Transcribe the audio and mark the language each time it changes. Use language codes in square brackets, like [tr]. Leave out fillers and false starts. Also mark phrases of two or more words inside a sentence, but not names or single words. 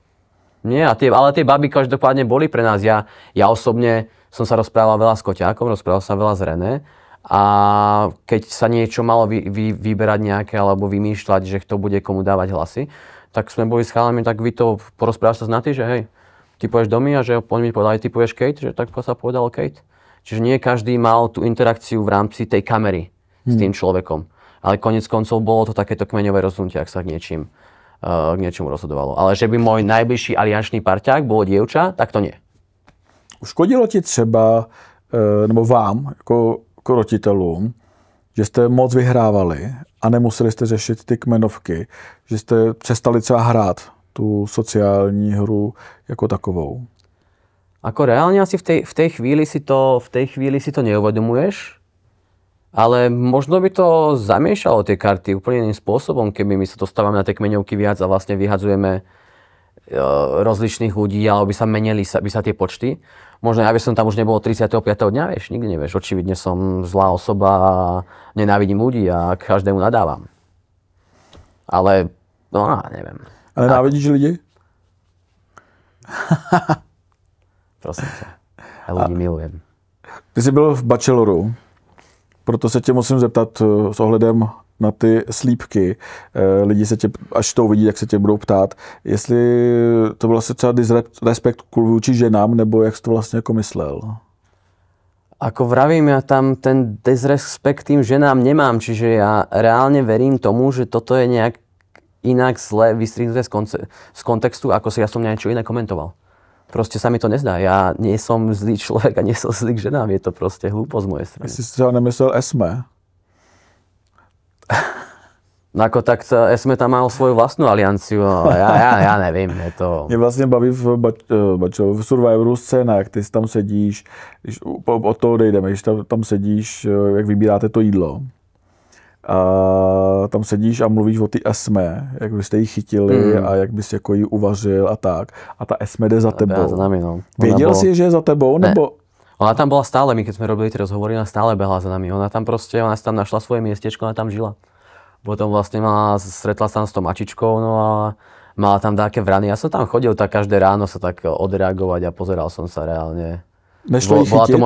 [sk] Nie, ale tie baby každopádne boli pre nás. Ja osobne som sa rozprával veľa s Koťákom, rozprával sa veľa s René a keď sa niečo malo vyberať nejaké alebo vymýšľať, že kto bude komu dávať hlasy, tak sme boli s chalami, tak vy to porozprávaš sa s Naty, že hej, ty povieš Domi a že oni mi povedali, ty povieš Kate, že tak sa povedal Kate. Čiže nie každý mal tú interakciu v rámci tej kamery s tým človekom. Ale konec koncov bolo to takéto kmeňové rozhodnutie, ak sa k niečomu rozhodovalo. Ale že by môj najbližší aliančný parťák bolo dievča, tak to nie. [cs] Uškodilo ti třeba, nebo vám, jako rotitelům, že jste moc vyhrávali a nemuseli jste řešit ty kmenovky, že jste přestali třeba hrát tu sociální hru jako takovou? [sk] Ako reálne asi v tej chvíli si to neuvedomuješ, ale možno by to zamiešalo tie karty úplne iným spôsobom, keby my sa dostávame na tie kmeňovky viac a vlastne vyhadzujeme rozličných ľudí, alebo by sa tie počty. Možno ja by som tam už nebol 35. dňa, vieš, nikdy nevieš. Očividne som zlá osoba a nenávidím ľudí a každému nadávam. Ale, no neviem. [cs] A nenávidíš lidi? [sk] Prosím ťa, ja ľudí milujem. [cs] Ty jsi byl v Bacheloru, proto se tě musím zeptat s ohledem na ty slípky. Lidi se tě, až to uvidí, tak se tě budou ptát, jestli to byl vlastně třeba disrespekt vůči ženám, nebo jak jsi to vlastně jako myslel? [sk] Ako vravím, ja tam ten disrespekt tým ženám nemám, čiže ja reálne verím tomu, že toto je nejak inak zle vystrihnuté z kontextu, ako si ja som niečo iné komentoval. Proste sa mi to nezdá. Ja nie som zlý človek a nie som zlý k ženám. Je to proste hlúposť z mojej strany. [cs] Jestli si třeba nemyslel Esme? [sk] No ako tak Esme tam mal svoju vlastnú alianciu, ale ja nevím. Je to... [cs] Mě vlastně baví v Survivoru scéna, jak ty tam sedíš, když od toho odejdeme, když tam sedíš, jak vybíráte to jídlo. A tam sedíš a mluvíš o ty Esme, jak byste ji chytili a jak bys jako ji uvařil a tak. A ta Esme jde za tebou. [sk] Za nami, no. [cs] Věděl jsi, že je za tebou, ne. nebo... [sk] Ona tam bola stále, my keď sme robili tie rozhovory, ona stále behla za nami. Ona si tam našla svoje miestečko, ona tam žila. Potom vlastne stretla sa s tou mačičkou, no a mala tam také vrany. Ja som tam chodil tak každé ráno sa tak odreagovať a pozeral som sa reálne. [cs] Nešlo ji chytit?